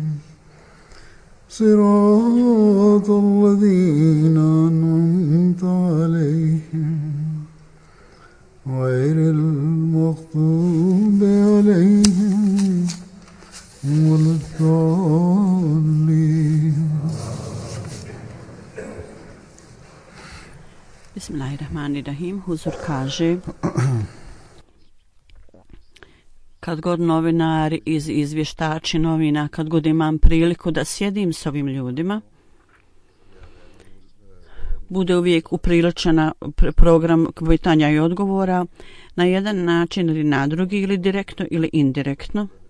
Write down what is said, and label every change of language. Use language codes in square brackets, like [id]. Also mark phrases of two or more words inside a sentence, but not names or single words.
[ar] صراط الذين أنعمت عليهم غير المغضوب عليهم ولا الضالين. Bismillahirrahmanirrahim. [bs] Huzur kaže: kad god novinari izvještači novina, kad god imam priliku da sjedim s ovim ljudima, bude uvijek upriličena program pitanja i odgovora na jedan način ili na drugi, ili direktno ili indirektno.